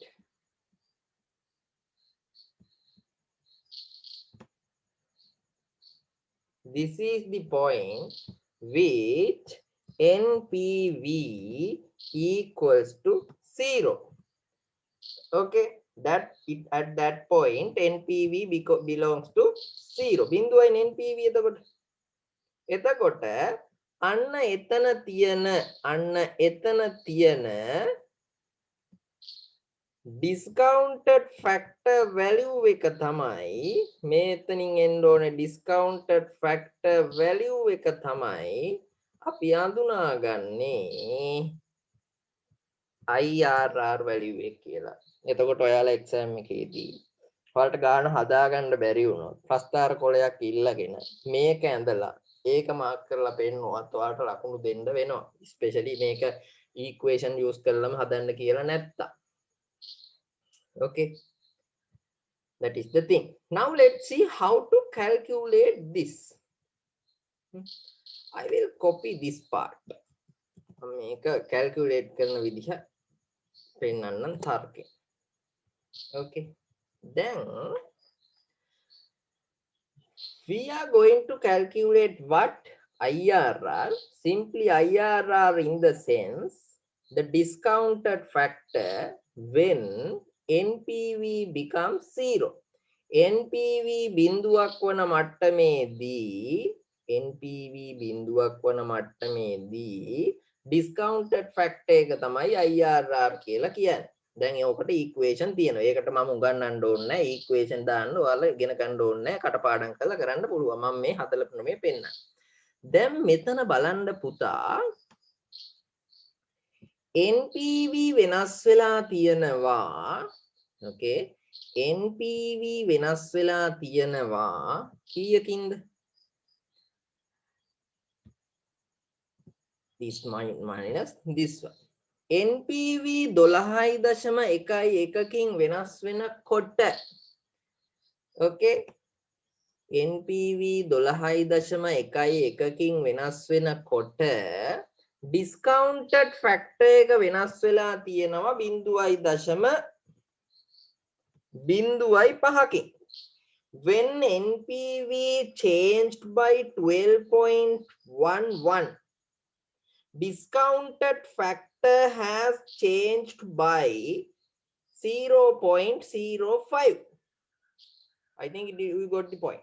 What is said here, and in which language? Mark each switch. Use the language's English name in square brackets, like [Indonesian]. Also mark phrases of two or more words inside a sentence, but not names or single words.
[English] This is the point which NPV equals to 0. Okay, that it at that point NPV belongs to 0. [Sinhala] බිඳුවයි NPV එතකොට අන්න එතන තියෙන [English] discounted factor value [Sinhala] එක තමයි මේතනින් එන්න ඕනේ [English] discounted factor value [Sinhala] එක තමයි අපි අඳුනාගන්නේ [English] IRR value [Sinhala] එක කියලා. එතකොට ඔයාලා exam එකේදී ඔයාලට ගාන හදාගන්න බැරි වුණොත් ප්‍රස්තාර කොලයක් ඉල්ලගෙන මේක ඇඳලා ඒක මාක් කරලා පෙන්නුවත් ඔයාලට ලකුණු දෙන්න වෙනවා. especially මේක [English] equation use [Sinhala] කරලම හදන්න කියලා නැත්තම්. [English] Okay, that is the thing. Now let's see how to calculate this. I will copy this part. [Sinhala] මේක calculate කරන විදිහ පෙන්වන්නම් තරකේ. [English] Okay, then we are going to calculate what? IRR. Simply IRR in the sense the discounted factor when NPV becomes 0. [Sinhala] NPV බිඳුවක් වන මට්ටමේදී [English] discounted factor [Sinhala] එක තමයි IRR කියලා කියන්නේ. දැන් ඒකට equation තියෙනවා. ඒකට මම උගන්වන්න ඕනේ නැහැ. equation දාන්න ඔයාලා ඉගෙන ගන්න ඕනේ නැහැ. කටපාඩම් කරලා කරන්න පුළුවන්. මම මේ හදලා මේ පෙන්නන්න. දැන් මෙතන බලන්න පුතා NPV වෙනස් වෙලා තියෙනවා. Okay, NPV වෙනස් වෙලා තියෙනවා කීයකින්ද? [English] this minus this one. [Sinhala] NPV 12.11කින් වෙනස් වෙනකොට okay, NPV 12.11කින් වෙනස් වෙනකොට [English] discounted factor [Sinhala] එක වෙනස් වෙලා තියෙනවා 0.05කින්. [English] when NPV changed by 12.11, discounted factor has changed by 0.05. I think we got the point.